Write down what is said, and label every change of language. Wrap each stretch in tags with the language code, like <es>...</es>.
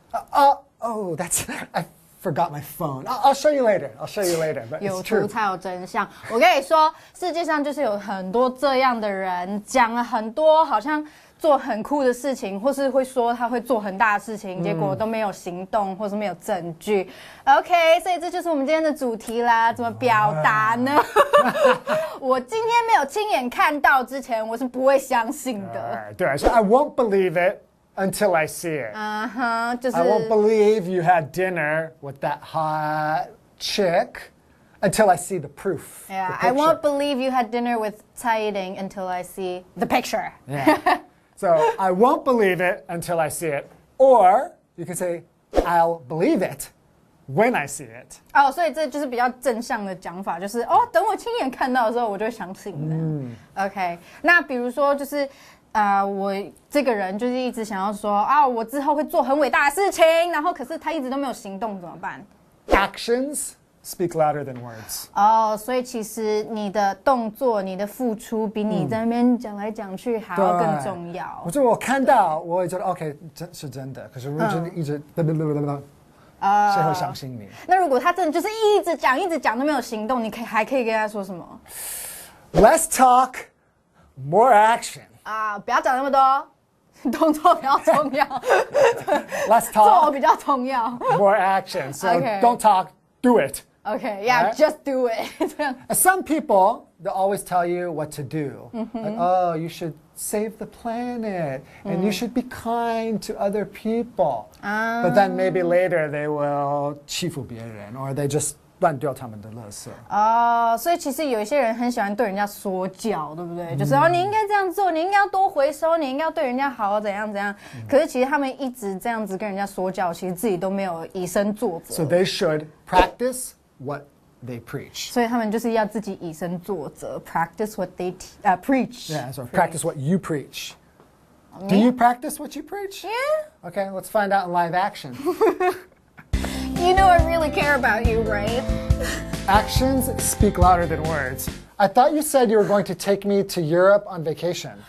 <en>Oh, that's I forgot my phone. I'll show you later. But</en> <zh>有</zh> <en>it's true.</en> <zh>图才有真相。我跟你说，世界上就是有很多这样的人，讲了很多好像做很酷的事情，或是会说他会做很大的事情，结果都没有行动，或是没有证据。 OK， 所以这就是我们今天的主题啦，怎么表达呢？我今天没有亲眼看到之前，我是不会相信的。对，所以</zh> <en>I won't believe it until I see it.</en> <zh>就是</zh> <en>I won't believe you had dinner with that hot chick until I see the proof. Yeah, the I won't believe you had dinner with Tsai Ing until I see the picture. Yeah. So I won't believe it until I see it. Or you can say, I'll believe it when I see it.</en> <zh>哦，所以这就是比较正向的讲法，就是等我亲眼看到的时候，我就会相信的。 OK， 那比如说就是我这个人就是一直想要说我之后会做很伟大的事情，然后可是他一直都没有行动，怎么办？</zh> <en>Actions speak louder than words.</en> <zh>所以其实你的动作、你的付出，比你在那边讲来讲去还要更重要。我看到，我会觉得 OK， 是真的。可是如果真的一直谁会相信你？那如果他真的就是一直讲都没有行动，你还可以跟他说什么？</zh> <en>Less talk, more action.</en> <zh>啊，不要讲那么多，动作比较重要。</zh> <en>Less</en> <zh>做</zh> <en>talk,</en> <zh>比较重要。</zh> <en>more action. So Okay. don't talk, do it. Okay, yeah, Right? just do it.</en> <zh>这样</zh> <en>Some people, they'll always tell you what to do. Like, oh, you should save the planet and you should be kind to other people. But then maybe later they will</en> <zh>欺负别人</zh> <en>or they just</en> <zh>乱丢他们的垃圾。所以其实有一些人很喜欢对人家说教，对不对？就是你应该这样做，你应该要多回收，你应该要对人家好，怎样怎样。可是其实他们一直这样子跟人家说教，其实自己都没有以身作则。</zh> <en>So they should practice what they preach.</en> <zh>所以他们就是要自己以身作则 ，</zh> <en>practice what they preach. Yeah, so practice what you preach. Do you practice what you preach? Yeah. Okay, let's find out in live action. You know I really care about you, right? Actions speak louder than words. I thought you said you were going to take me to Europe on vacation.</en>